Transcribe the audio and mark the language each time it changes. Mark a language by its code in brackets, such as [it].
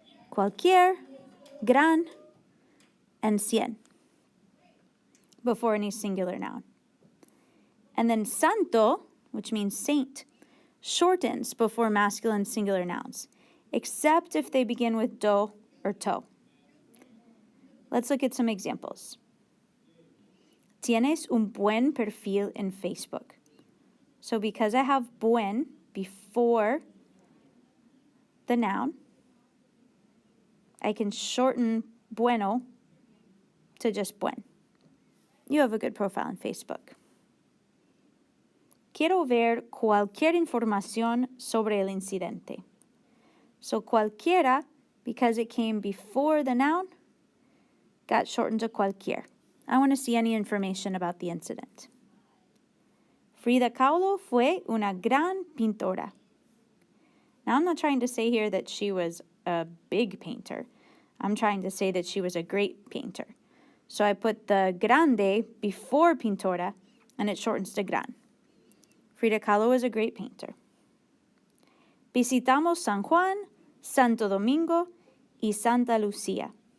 [en] Cualquier, gran, and cien before any singular noun. And then santo, which means saint, shortens before masculine singular nouns, except if they begin with do or to. Let's look at some examples. [es] Tienes un buen perfil en Facebook. [en] So because I have buen before the noun, I can shorten bueno to just buen. You have a good profile on Facebook. [es] Quiero ver cualquier información sobre el incidente. [en] So cualquiera, because it came before the noun, got shortened to cualquier. I want to see any information about the incident. [es] Frida Kahlo fue una gran pintora. [en] Now, I'm not trying to say here that she was a big painter. I'm trying to say that she was a great painter. So I put the grande before pintora, and it shortens to gran. Frida Kahlo is a great painter. [es] Visitamos San Juan, Santo Domingo, y Santa Lucia.